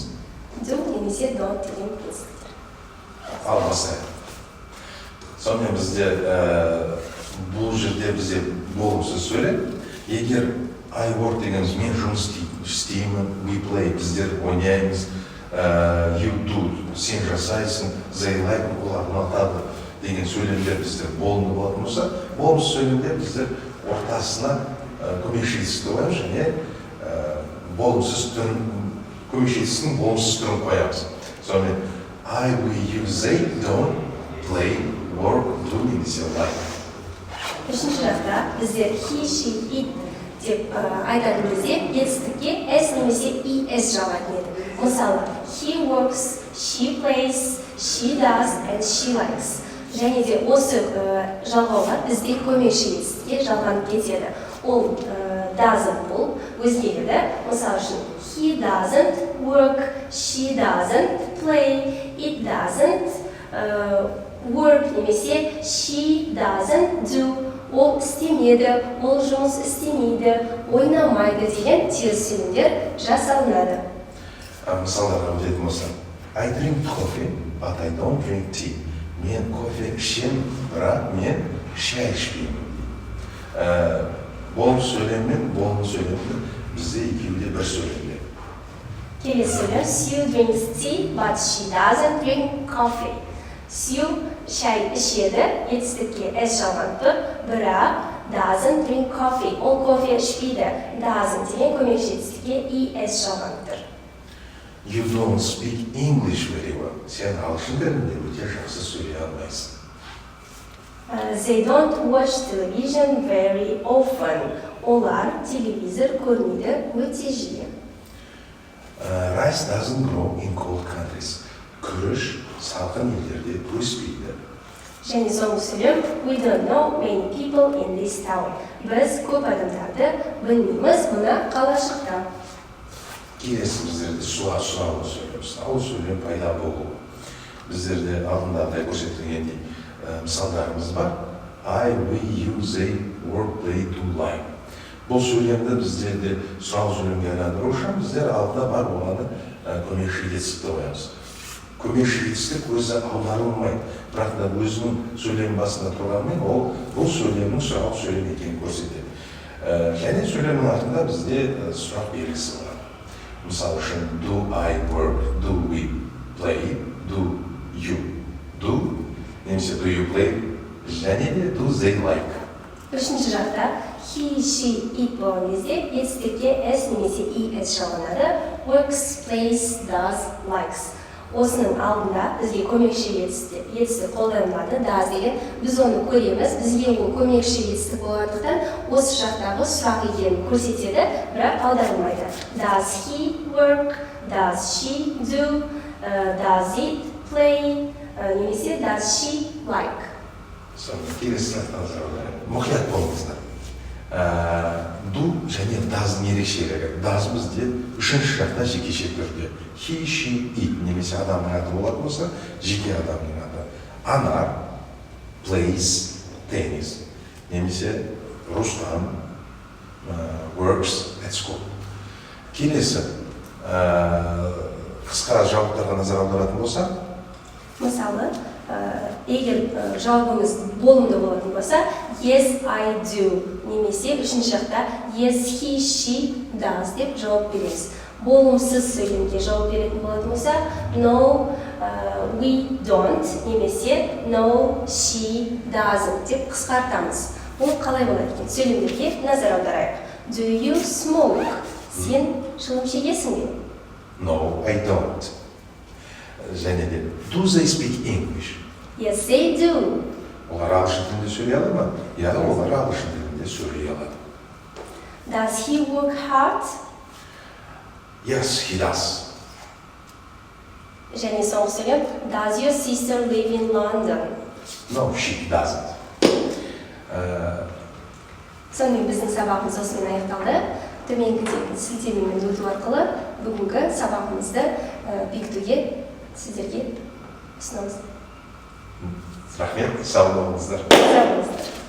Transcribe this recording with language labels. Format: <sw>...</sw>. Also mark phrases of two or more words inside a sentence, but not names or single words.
<kk>Do немесе don't деген етістіктер. Ал бастайық. Сонымен бізде бұл жерде бізде болымсыз сөйлем. Егер</kk> <en>I work</en> <kk>дегеніміз мен жұмыс істеймін,</kk> <en>we play,</en> <kk>біздер ойнаймыз,</kk> <en>you do,</en> <kk>сен жасайсың,</kk> <en>they like,</en> <kk>олар ұнатады деген сөйлемдер біздер болымды болатын болса, болымсыз сөйлемде біздер ортасына көмекші етістікті қоямыз және болымсыз түрін көмекші етістіктің болымсыз түрін қоямыз.</kk> <en>Сонымен I, we, you, they don't play, work, do немесе like.</en> <kk>Үшінші жақта біздер</kk> <en>he, she, it</en> <kk>деп айтатын кезде етістікке s немесе es жалғайтын еді. Мысалы,</kk> <en>he works, she plays, she does and she likes.</en> <kk>Және де осы жалғауға бізде көмекші етістікке жалғанып кетеді.</kk> <en>Ол doesn't</en> <kk>бұл өзгереді. Мысалы үшін</kk> <en>he doesn't work, she doesn't play, it doesn't work немесе she doesn't do.</en> <kk>Ол істемеді, ол жұмыс істемейді, ойнамайды деген теріс сөйлемдер жасалынады. Мысалдарға өтетін болсам,</kk> <en>I drink coffee, but I don't drink tea.</en> <kk>Мен кофе ішемін, бірақ мен шай ішпеймін. Болым сөйлем мен болым сөйлемді бізде екеуі де бір сөйлемде. Келесі сөйлем,</kk> <en>Sue drinks tea, but she doesn't drink coffee.</en> <kk>Sue шай ішеді, етістікке s жалғанып тұр, бірақ</kk> <en>doesn't drink coffee.</en> <kk>Ол кофе ішпейді. Doesn't деген көмекші етістікке es жалғанып тұр.</kk> <en>You don't speak English very well.</en> <kk>Сен ағылшын тілінде өте жақсы сөйлей алмайсың.</kk> <en>They don't watch television very often.</en> <kk>Олар телевизор көрмейді өте жиі.</kk> <en>Rice doesn't grow in cold countries.</en> <kk>Күріш салқын елдерде өспейді. Және соңғы сөйлем,</kk> <en>we don't know many people in this town.</en> <kk>Біз көп адамдарды білмейміз мына қалашықта. Келесі біздерде сұраулы сөйлем. Сұраулы сөйлем пайда болу. Біздерде алдында көрсетілгендей мысалдарымыз бар.</kk> <en>I, we, you, they, work, play, do, like.</en> <kk>Бұл сөйлемді біздерде сұраулы сөйлемге айналдыру үшін біздер алдында бар болғаны көмекші етістікті қоямыз. Көмекші етістік өзі аударылмайды, бірақ та өзінің сөйлем басында тұрғанымен ол бұл сөйлемнің сұраулы сөйлем екенін көрсетеді. Және сөйлемнің артында бізде сұрақ белгісі бар. Мысалы үшін</kk> <en>do I work, do we play, do you do, немесе do you play,</en> <kk>және де</kk> <en>do they like.</en> <kk>Үшінші жақта</kk> <en>he, she, it</en> <kk>болған кезде етістікке s немесе es жалғанады.</kk> <en>Works, plays, does, likes.</en> <kk>Осының алдында бізге көмекші етістік қолданылады, does деген. Біз оны көреміз, бізге ол көмекші етістік болғандықтан осы жақтағы сұрақ екенін көрсетеді, бірақ аударылмайды.</kk> <en>Does he work, does she do, does it play, немесе does she like.</en> <kk>Сонымен келесі сұрақтан мұқият болыңыздар. Do және does'ның ерекшелігі. Does бізде үшінші жақта жекеше түрде.</kk> <en>He, she, it</en> <kk>немесе адамның аты болатын болса, жеке адамның аты.</kk> <en>Анар, plays, tennis, немесе Рустам, works at school.</en> <kk>Келесі қысқа жауаптарға назар аударатын болса, мысалы, егер жауабымыз болымды болатын болса,</kk> <en>yes, I do,</en> <kk>немесе үшінші жақта</kk> <en>yes, he, she does</en> <kk>деп жауап береміз. Болымсыз сөйлемге жауап беретін болатын болса,</kk> <en>no, we don't, немесе no, she doesn't</en> <kk>деп қысқартамыз. Ол қалай болады екен? Сөйлемдерге назар аударайық.</kk> <en>Do you smoke?</en> <kk>Сен шылым шегесің бе?</kk> <en>No, I don't.</en> <kk>Және де</kk> <en>do they speak English? Yes, they do.</en> <kk>Олар ағылшын тілінде сөйлей алады ма? Ja, олар ағылшын тілінде сөйлей алады.</kk> <en>Does he work hard? Yes, he does.</en> <kk>Және соңғы сөйлем,</kk> <en>does your sister live in London? No, she doesn't.</en> <kk>Сонымен біздің сабағымыз осымен аяқталды. Төменгідегі сілтемемен өту арқылы бүгінгі сабағымызды бекітуге сіздерге ұсынамыз. Рахмет, сау болыңыздар. Сау болыңыздар.</kk>